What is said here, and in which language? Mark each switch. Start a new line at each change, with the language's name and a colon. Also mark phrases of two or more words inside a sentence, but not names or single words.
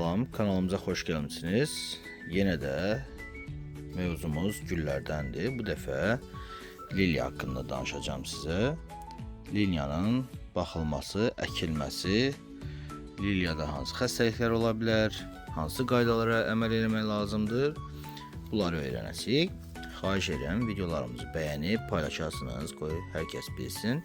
Turkish: kanalımıza hoş gelmişsiniz. Yine de mevzumuz güllerdendir. Bu defa lilya hakkında danışacağım size.
Azerbaijani: Lilyanın baxılması, əkilməsi, lilyada hansı xəstəliklər ola bilər, hansı qaydalara əməl etmək lazımdır, bunları öyrənəcəyik. Xahiş edirəm videolarımızı bəyənib paylaşasınız, qoy hər kəs bilsin.